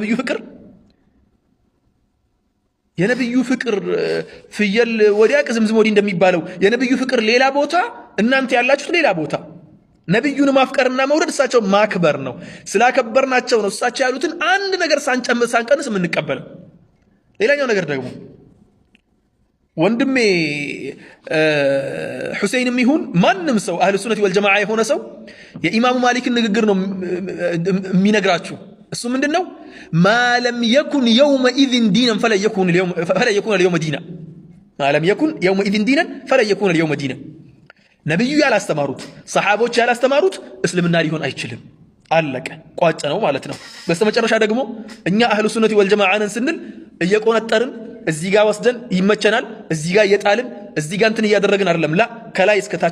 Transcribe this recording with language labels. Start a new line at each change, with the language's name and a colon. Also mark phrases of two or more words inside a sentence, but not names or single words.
Amharic: የነብዩ ፍቅር ፍየል ወዲያ ቅዝምዝም ወዲህ እንደሚባለው የነብዩ ፍቅር ሌላ ቦታ እናንተ ያላችሁት ሌላ ቦታ ነብዩን ማፍቀርና መውደድ እሳቸው ማክበር ነው ስላከበርናቸው ነው እሳቸው ያሉትን አንድ ነገር ሳንቀንስ የምንቀበለው ሌላኛው ነገር ደግሞ ወንድሜ ሁሴይንም ይሁን ማንም ሰው
Arabic: أهل السنة والجماعة
Amharic: የሆነ ሰው የኢማሙ ማሊክን ንግግር ነው የሚነግራችሁ እሱ ምንድነው
Arabic: ما لم يكن يومئذ دينا فلا يكون اليوم دينا ما لم يكن يومئذ دينا فلا يكون اليوم دينا
Amharic: ነብዩ ያላስተማሩት ሰሃቦች ያላስተማሩት እስልምና ሊሆን አይችልም አለቀ ቋጭ ነው ማለት ነው በስተመጨረሻ ደግሞ እኛ
Arabic: أهل السنة والجماعة
Amharic: ስንል እየቆነጠርን እዚህ ጋር ወስደን ይመቸናል እዚህ ጋር እየጣልን እዚህ ጋር እንትን እያደረግን አይደለም ላ ከላይ እስከ ታች